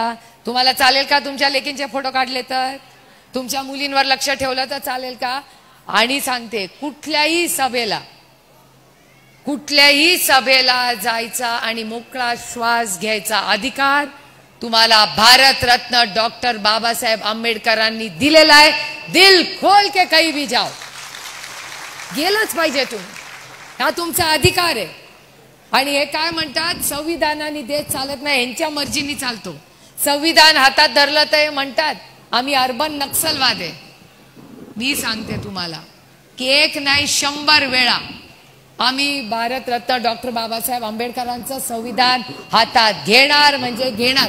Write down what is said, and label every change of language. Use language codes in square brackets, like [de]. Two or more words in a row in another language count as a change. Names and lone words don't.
[mr] तुम्हाला चालेल का तुमच्या लेकींचे फोटो काढले तर? तुमच्या मुलींवर लक्ष ठेवलं तर चालेल का? आणि सांगते कुठल्याही सभेला जायचा आणि मोकळा श्वास घ्यायचा अधिकार तुम्हाला भारत रत्न डॉक्टर बाबासाहेब आंबेडकरांनी दिलेला आहे. [hi] दिल खोल के कहीं भी जाओ, [mr] गेलंच पाहिजे तुम्ही. हा तुमचा अधिकार आहे. आणि हे काय म्हणतात, संविधानाने देश चालत नाही, यांच्या मर्जीने चालतो. संविधान हातात धरलं तर म्हणतात आम्ही अर्बन नक्सलवाद आहे. मी सांगते तुम्हाला की 1 नाही 100 वेळा आम्ही भारतरत्न डॉक्टर बाबासाहेब आंबेडकरांचं संविधान हातात घेणार म्हणजे घेणार.